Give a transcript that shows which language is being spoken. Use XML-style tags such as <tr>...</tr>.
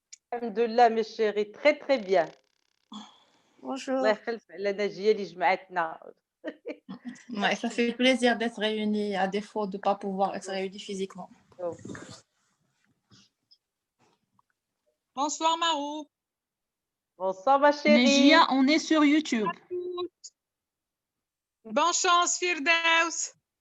<fr>Alhamdoulilah mes chéris, très très bien. Bonjour.</fr> <ar>الله يخلف على ناجية اللي جمعتنا.</ar> <fr>Ouais, ça fait plaisir d'être réunis, à défaut de ne pas pouvoir être réunis physiquement. Bonsoir Marou. Bonsoir ma chérie. Nejia, on est sur YouTube. Bonne chance Firdaus.</fr>